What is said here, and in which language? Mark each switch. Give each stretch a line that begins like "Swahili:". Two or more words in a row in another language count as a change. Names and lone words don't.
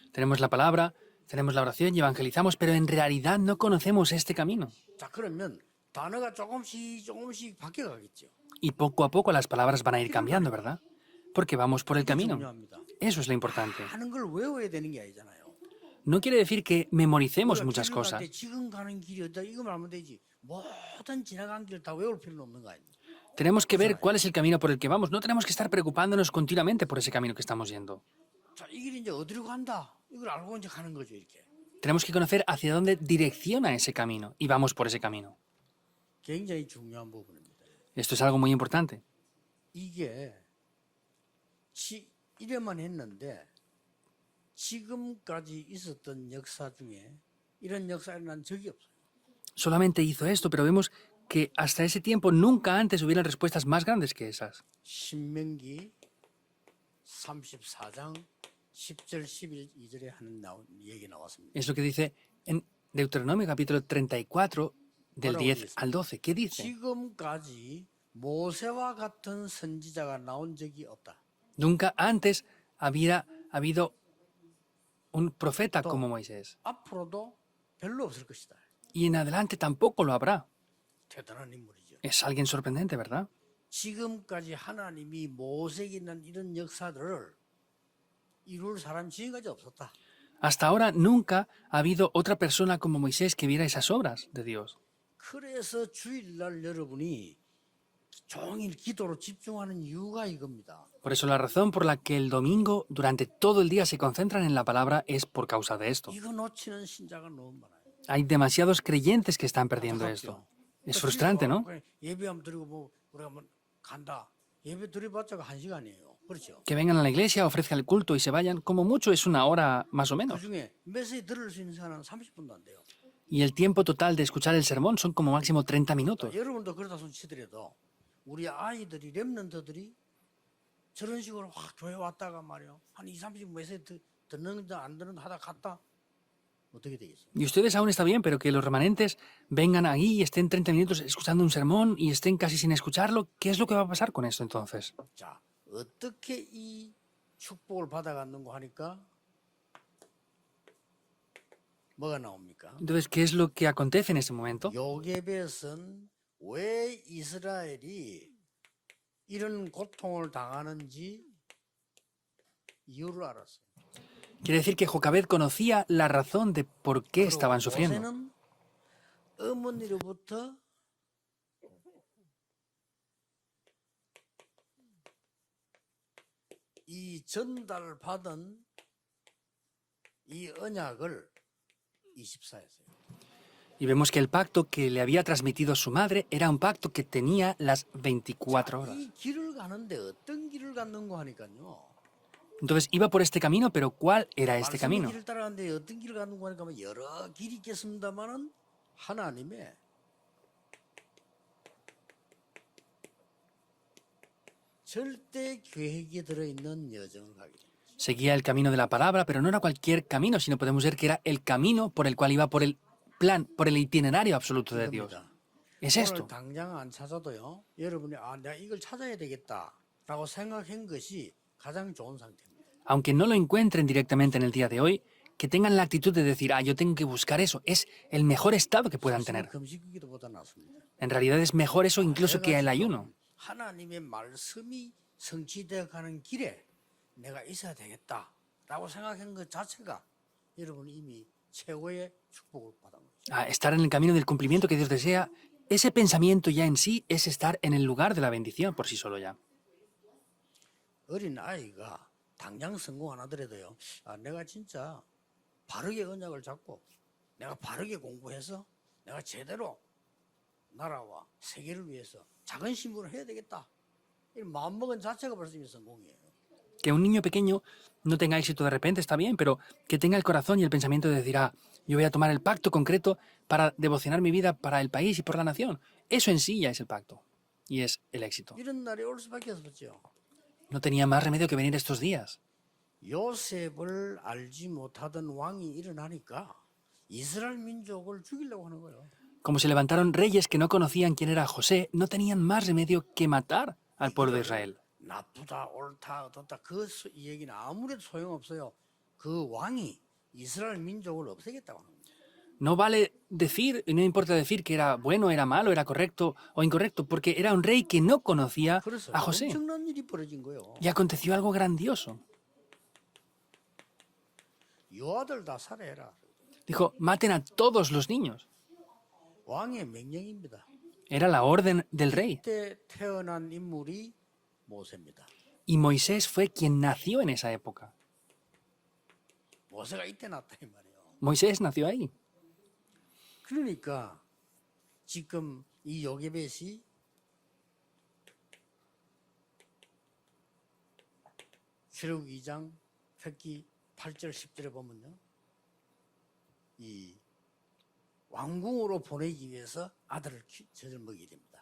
Spanish: Tenemos la palabra, tenemos la oración y evangelizamos, pero en realidad no conocemos este camino.
Korean: 자, 그러면 단어가 조금씩 바뀌어가겠죠.
Spanish: Y poco a poco las palabras van a ir cambiando, ¿verdad? Porque vamos por el
Korean: 이게
Spanish: camino.
Korean: 중요합니다.
Spanish: Eso es lo importante.
Korean: 하는 걸 외워야 되는 게 아니잖아요.
Spanish: No quiere decir que memoricemos
Korean: 우리가
Spanish: muchas
Korean: 길을
Spanish: cosas.
Korean: 갈 때 지금 가는 길이 어디다 이거 알면 되지. 모든 지나간 길 다 외울 필요는 없는 거 아닙니까?
Spanish: Tenemos que ver cuál es el camino por el que vamos. No tenemos que estar preocupándonos continuamente por ese camino que estamos yendo.
Korean: 자, 이 길이 이제 어디로 간다. 이걸 알고 이제 가는 거죠, 이렇게.
Spanish: Tenemos que conocer hacia dónde direcciona ese camino y vamos por ese camino.
Korean: 굉장히 중요한 부분입니다.
Spanish: Esto es algo muy importante.
Korean: 이게 이래만 했는데 지금까지 있었던 역사 중에 이런 역사를 난 적이 없어요.
Spanish: Solamente hizo esto, pero vemos que hasta ese tiempo nunca antes hubieran respuestas más grandes que esas.
Korean: 신명기 34장 10절 11절에 하는 얘기 나왔습니다.
Spanish: Es lo que dice en Deuteronomio capítulo 34 del Ahora 10 al 12. ¿Qué dice?
Korean: 지금까지 모세와 같은 선지자가 나온 적이 없다.
Spanish: Nunca antes había habido un profeta como Moisés.
Korean: 앞으로도 별로 없을 것이다.
Spanish: Y en adelante tampoco lo habrá.
Korean: 대단한 인물이죠.
Spanish: Es alguien sorprendente, ¿verdad?
Korean: 지금까지 하나님이 모세에게 있는 이런 역사들을 이룰 사람 지금까지 없었다.
Spanish: Hasta ahora nunca ha habido otra persona como Moisés que viera esas obras de Dios.
Korean: 그래서 주일날 여러분이 종일 기도로 집중하는 이유가 이겁니다.
Spanish: Por eso la razón por la que el domingo durante todo el día se concentran en la palabra es por causa de esto.
Korean: 이거 놓치는 신자가 너무 많아요.
Spanish: Hay demasiados creyentes que están perdiendo esto. Es frustrante, ¿no?
Korean: 예배하면 드리고 뭐 우리가 뭐 간다. 예배 드려봤자 1시간이에요. 그렇죠?
Spanish: Que vengan a la iglesia, ofrezcan el culto y se vayan. Como mucho es una hora más o
Korean: 그
Spanish: menos.
Korean: 중에 메시지 들을 수 있는 시간은 30분도 안 돼요.
Spanish: Y el tiempo total de escuchar el sermón son como máximo 30 minutos.
Korean: 여러분도 그러다 손 치더라도 우리 아이들이 렘넌트들이 저런 식으로 확 교회 왔다가 말이요. 한 2, 30분 메시지 듣는다 안 듣는다 하다 갔다. 어떻게 되겠어요?
Spanish: Y ustedes aún está bien, pero que los remanentes vengan ahí y estén 30 minutos escuchando un sermón y estén casi sin escucharlo, ¿qué es lo que va a pasar con esto entonces?
Korean: 자, 어떻게 이 축복을 받아갔는고 하니까 뭐가 나옵니까?
Spanish: Entonces, ¿qué es lo que acontece en ese momento?
Korean: 요게벳은 왜 이스라엘이 이런 고통을 당하는지 이유를 알았어요.
Spanish: Quiere decir que Jocabed conocía la razón de por qué estaban sufriendo.
Korean: 모세는 어머니로부터 이 전달받은 이 언약을 24했어요.
Spanish: Y vemos que el pacto que le había transmitido su madre era un pacto que tenía las 24 horas.
Korean: 이 길을 가는데 어떤 길을 갔는고 하니까요.
Spanish: Entonces iba por este camino, pero ¿cuál era este
Korean: 말씀의
Spanish: camino?
Korean: 길을 따라가는데 어떤 길을 갔는고 하니까 뭐 여러 길이 있겠습니다만은 하나님의 절대 계획이 들어있는 여정을 가게 됩니다.
Spanish: Seguía el camino de la palabra, pero no era cualquier camino, sino podemos ver que era el camino por el cual iba por el plan, por el itinerario absoluto de Dios.
Korean: 이겁니다.
Spanish: Es
Korean: 오늘
Spanish: esto.
Korean: 당장 안 찾아도요. 여러분이 내가 이걸 찾아야 되겠다라고 생각한 것이 가장 좋은 상태입니다.
Spanish: aunque no lo encuentren directamente en el día de hoy, que tengan la actitud de decir, yo tengo que buscar eso, es el mejor estado que puedan
Korean: 사실은
Spanish: tener.
Korean: 금식기도보다 낫습니다.
Spanish: En realidad es mejor eso incluso que
Korean: 내가
Spanish: el ayuno.
Korean: 지금 하나님의 말씀이 성취되어 가는 길에 내가 있어야 되겠다라고 생각한 것 자체가 여러분 이미 최고의 축복을 받은 거죠.
Spanish: Estar en el camino del cumplimiento que Dios desea, ese pensamiento ya en sí es estar en el lugar de la bendición por sí solo ya.
Korean: 어린 아이가 당장 성공 안 하더라도요. 내가 진짜 바르게 언약을 잡고 내가 바르게 공부해서 내가 제대로 나라와 세계를 위해서 작은 신분을 해야 되겠다. 이런 마음먹은 자체가 벌써 이미 성공이에요.
Spanish: Que un niño pequeño no tenga éxito de repente está bien, pero que tenga el corazón y el pensamiento de decir, yo voy a tomar el pacto concreto para devocionar mi vida para el país y por la nación. Eso en sí ya es el pacto y es el éxito.
Korean: 이런 날이 올 수밖에 없었죠.
Spanish: No tenía más remedio que venir estos días.
Korean: 요셉을 알지 못하던 왕이 일어나니까 이스라엘 민족을 죽이려고 하는 거예요.
Spanish: Como se levantaron reyes que no conocían quién era José, no tenían más remedio que matar al pueblo de Israel.
Korean: 나쁘다, 옳다, 어떻다 이 얘기는 아무래도 소용없어요. 그 왕이 이스라엘 민족을 없애겠다고 하는 거예요.
Spanish: No vale decir, y no importa decir que era bueno, era malo, era correcto o incorrecto, porque era un rey que no conocía
Korean: 그래서
Spanish: a José.
Korean: 엄청난 일이 벌어진 거예요.
Spanish: Y aconteció algo grandioso.
Korean: 여아들 다 살해해라.
Spanish: Dijo, maten a todos los niños.
Korean: 왕의 명령입니다.
Spanish: Era la orden del rey.
Korean: 그때 태어난 인물이 모세입니다.
Spanish: Y Moisés fue quien nació en esa época.
Korean: 모세가 이때 났다 이 말이에요.
Spanish: Moisés nació ahí.
Korean: 그러니까 지금 이 요게벳이 출애굽 2장 획기 8절 10절에 보면요. 이 왕궁으로 보내기 위해서 아들을 젖을 먹이게 됩니다.